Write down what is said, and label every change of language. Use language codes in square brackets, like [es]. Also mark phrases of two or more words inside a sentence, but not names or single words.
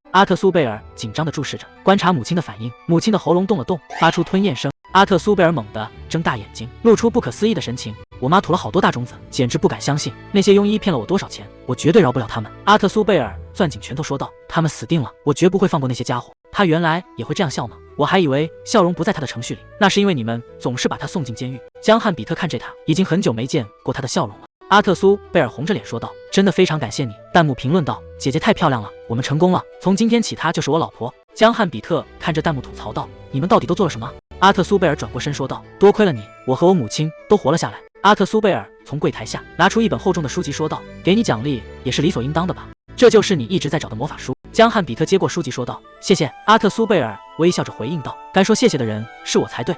[zh] 阿特蘇貝爾緊張地注視着，觀察母親的反應。母親的喉嚨動了動，發出吞咽聲。阿特蘇貝爾猛地睜大眼睛，露出不可思議的神情：“我媽吐了好多大種子，簡直不敢相信。那些庸醫騙了我多少錢，我絕對饒不了他們。”阿特蘇貝爾攥緊拳頭說道：“他們死定了，我絕不會放過那些家伙。” 他原來也會這樣笑嗎？我還以為笑容不在他的程序裡，那是因為你們總是把他送進監獄。江漢比特看着他，已經很久沒見過他的笑容了。阿特蘇貝爾紅着臉說道：“真的非常感謝你。” 彈幕評論道：“姐姐太漂亮了，我們成功了，從今天起她就是我老婆。” 江漢比特看着彈幕吐槽道：“你們到底都做了什麼？” 阿特蘇貝爾轉過身說道：“多虧了你，我和我母親都活了下來。” 阿特蘇貝爾從櫃檯下拿出一本厚重的書籍說道：“給你獎勵也是理所應當的吧？這就是你一直在找的魔法書。”江漢比特接過書籍說道：“謝謝。” 阿特蘇貝爾微笑着回應道：“該說謝謝的人是我才對。”